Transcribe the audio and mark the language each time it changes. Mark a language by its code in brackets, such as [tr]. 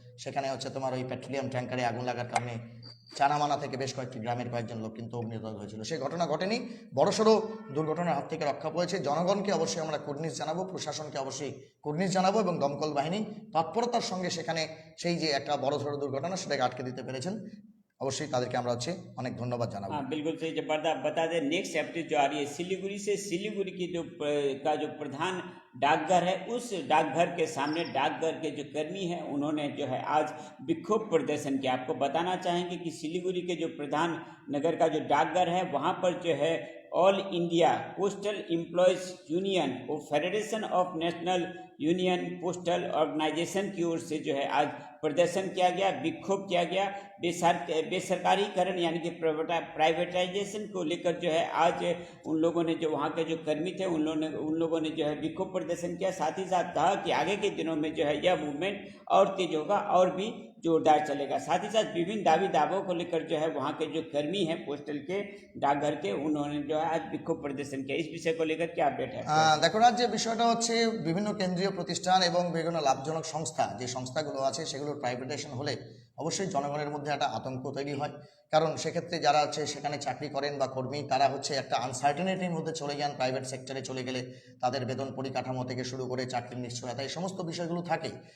[bn] সেখানে হচ্ছে তোমার ওই পেট্রোলিয়াম ট্যাঙ্কারে আগুন লাগার কারণে চানামানা থেকে বেশ কয়েকটি গ্রামের কয়েকজন লোক কিন্তু অগ্নিদগ্ধ হয়েছিল। সেই ঘটনা ঘটেনি, বড়সড় দুর্ঘটনার হাত থেকে রক্ষা পেয়েছে। জনগণকে অবশ্যই আমরা কুর্নিশ জানাবো, প্রশাসনকে অবশ্যই কুর্নিশ জানাবো এবং দমকল বাহিনী তৎপরতার সঙ্গে সেখানে সেই যে একটা বড়সড় দুর্ঘটনা সেটাকে আটকে দিতে পেরেছেন, অবশ্যই তাদেরকে আমরা হচ্ছে অনেক ধন্যবাদ জানাবো। [hi] हाँ बिल्कुल सही। जब बता दें नेक्स्ट अपडेट जो आ रही है सिलीगुड़ी से, सिलीगुड़ी की जो प्रधान डाकघर है उस डाकघर के सामने डाकघर के जो कर्मी हैं उन्होंने जो है आज विक्षोभ प्रदर्शन किया। आपको बताना चाहेंगे कि सिलीगुड़ी के जो प्रधान नगर का जो डाकघर है वहाँ पर जो है all India postal employees union और federation of national union postal organisation की ओर से जो है आज प्रदर्शन किया गया, विक्षोभ किया गया। बेसरकारीकरण यानी कि प्राइवेटाइजेशन को लेकर जो है आज उन लोगों ने, जो वहाँ के जो कर्मी थे उन लोगों ने जो है विक्षोभ प्रदर्शन किया। साथ ही साथ कहा कि आगे के दिनों में जो है यह मूवमेंट और तेज होगा और भी जोरदार चलेगा। साथ ही साथ विभिन्न दावों को लेकर जो है वहाँ के जो कर्मी हैं पोस्टल के डाकघर के उन्होंने जो है आज विक्षोभ प्रदर्शन किया। इस विषय को लेकर क्या अपडेट है? [bn] দেখো রাজ্যের বিষয়টা হচ্ছে বিভিন্ন কেন্দ্রীয় প্রতিষ্ঠান এবং বিভিন্ন লাভজনক সংস্থা যে সংস্থাগুলো আছে সেগুলোর প্রাইভেটাইজেশন হলে অবশ্যই জনগণের মধ্যে একটা আতঙ্ক তৈরি হয়। কারণ সেক্ষেত্রে যারা হচ্ছে সেখানে চাকরি করেন বা কর্মী তারা হচ্ছে একটা আনসার্টেনিটির মধ্যে চলে যান। প্রাইভেট সেক্টরে চলে গেলে তাদের বেতন পরিকাঠামো থেকে শুরু করে চাকরির নিশ্চয়তা এই সমস্ত বিষয়গুলো থাকে।